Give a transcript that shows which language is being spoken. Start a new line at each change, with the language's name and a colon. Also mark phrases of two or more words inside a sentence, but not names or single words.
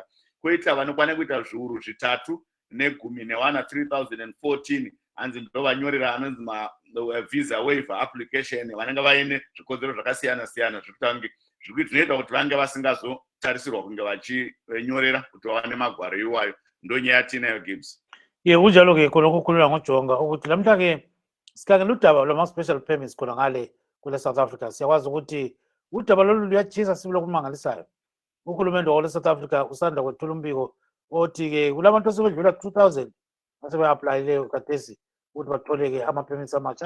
Shona: Koita vanokwana kuita zviuru 3,014 3,014 hanzi ndo vanyorera anonzi
English: visa waiver application
Shona: vanenge vaine zvikodzero zvakasiyana siyana zvinoita kuti vange vasingazotarisirwa kunge vachinyorera kuti vawane magwaro iwayo. Ndo nyaya tinayo Gibbs.
North Ndebele: Kunjalo ke khona ukukhulula ngoJonga ukuthi lamhla ke sikhangela udaba lwama-special permits khona ngale kule South Africa. Siyakwazi ukuthi udaba lolu luyatshisa sibile kumangalisayo. Uhulumende wa South Africa usanda kwethula umbiko othi-ke kulabantu asebedlula 2000 asebe-aplayileyo khathesi ukuthi bathole-ke ama-permits amatsha.